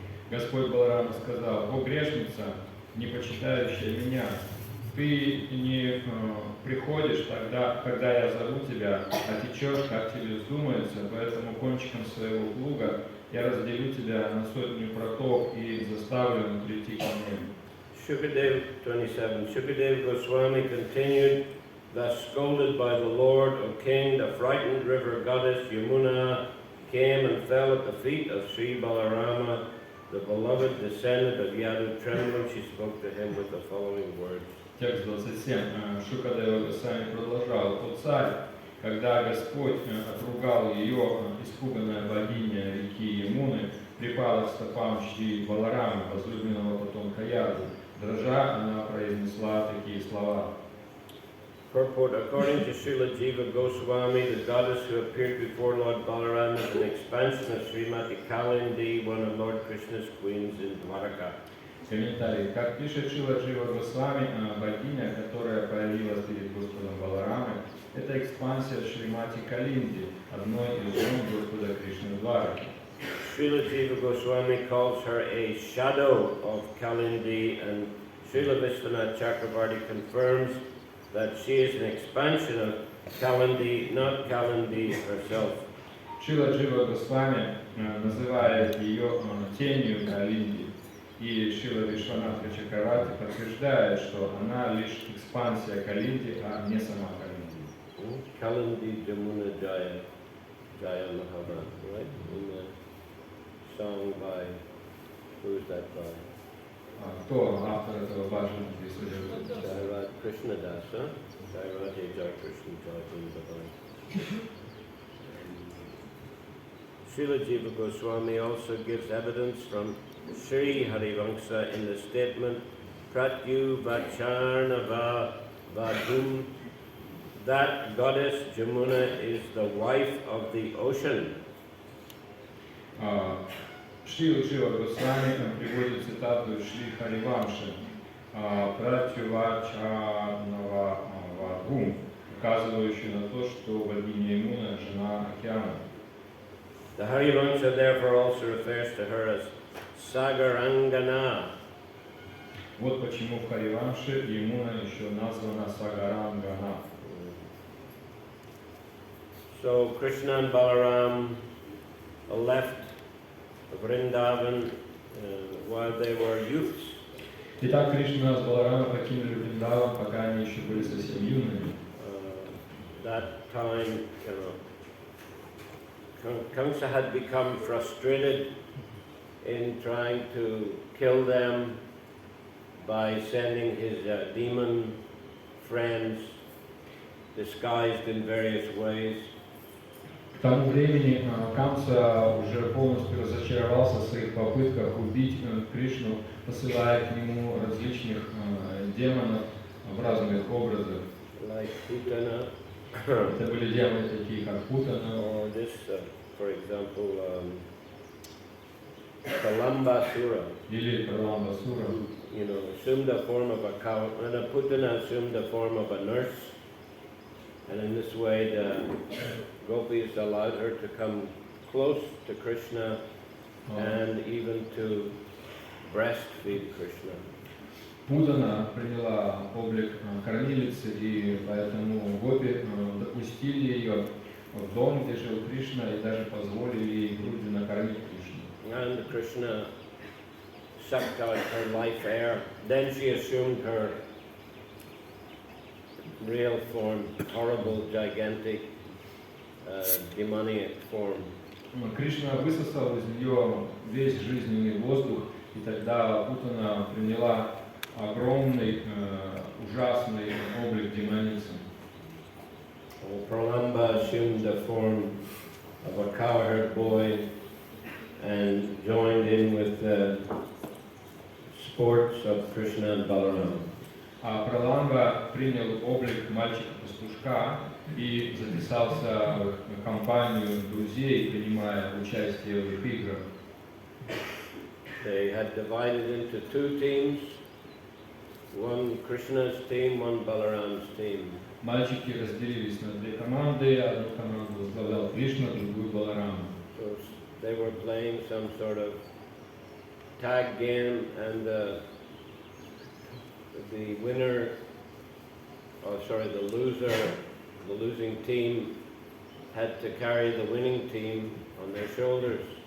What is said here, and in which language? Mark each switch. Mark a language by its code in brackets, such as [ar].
[ru] Господь Баларам сказал: «О грешница, не почитающая меня, ты не приходишь тогда, когда я зову тебя, а течешь, как тебе вздумается, поэтому кончиком своего плуга я разделю тебя на 100 проток и заставлю прийти ко мне». [en] Shukadev 27. Shukadev Goswami continued, thus scolded by the Lord, O king, the frightened river goddess Yamuna came and fell at the feet of Sri Balarama, the beloved descendant of Yadu. Trembling, she spoke to him with the following words. [ru] Текст 27. Шукадева Госвами продолжал: «О царь, когда Господь отругал ее, испуганная богиня реки Ямуны припала к стопам Шри Баларамы, возлюбленного потомка Яду. Дрожа, она произнесла такие слова». [en] Purport: according to Srila Jiva Goswami, the goddess who appeared before Lord Balaram is an expansion of Srimati Kalindi, one of Lord Krishna's queens in Dwaraka. [ru] Комментарий. Как пишет Шрила Джива Госвами, богиня, которая появилась перед Господом Баларамой, это экспансия Шримати Калинди, одной из жен Господа Кришны Двараки. [en] Srila Jiva Goswami calls her a shadow of Kalindi, and Srila Vishwanath Chakravarti confirms that she is an expansion of Kalindi, not Kalindi herself. [ru] Шрила Джива Госвами называет ее тенью Калинди, и Шрила Вишванатха Чакраварти подтверждает, что она лишь экспансия Калинди, а не сама Калинди. [en] Kalindi Jamuna Jaya, Jaya Mahabharata, right? In the song by, who is that by? [ru] Кто автор этого баджана? [en] Jairaj Krishna Dasa, Jairaj Jai Krishna Jai. Srila Jiva Goswami also gives evidence from Sri Harivamsa in the statement Pratyu Vacharnava Vadum, that goddess Jamuna is the wife of the ocean. [ru] Шрила Джива Госвами приводит цитату Шри Харивамши Пратью Вачарнава Вадгум, указывающую на то, что богиня Ямуна – жена океана. [en] The Harivamsa therefore also refers to her as Sagarangana. [ru] Вот почему в Харивамше Ямуна еще названа Сагарангана. [en] So Krishna and Balaram left Vrindavan while they were youths. [ru] Итак, Кришна с Баларамой покинули Вриндаван, пока они еще были совсем юными. [en] That time, Kamsa had become frustrated in trying to kill them by sending his demon friends disguised in various ways. [ru] К тому времени Камса уже полностью разочаровался в своих попытках убить Кришну, посылая к нему различных демонов в разных образах. [en] Like Putana. [ru] Это были демоны такие, как Путана. [en] Or this, for example, Pralambasura. [ru] Или Пралambasura. [en] You know, assumed the form of a cow, and a Putana assumed the form of a nurse. And in this way, the gopis allowed her to come close to Krishna and even to breastfeed Krishna. [ru] Путана приняла облик кормилицы, и поэтому гопи допустили ее в дом, где жил Кришна, и даже позволили ей грудью накормить Кришну. [en] And Krishna sucked out her life air. Then she assumed her real form, horrible, gigantic, demoniac form. [ru] Кришна высосал из нее весь жизненный воздух, и тогда Путана приняла огромный, ужасный облик демоницы. [en] Pralamba assumed the form of a cowherd boy and joined in with the sports of Krishna and Balaram. [ru] А Праламба принял облик мальчика-пастушка и записался в компанию друзей, принимая участие в их играх. [en] They had divided into two teams, one Krishna's team, one Balaram's team. [ru] Мальчики разделились на две команды, одну команду возглавлял Кришна, другую Баларама. [en] So they were playing some sort of tag game, and the winner, the losing team had to carry the winning team on their shoulders.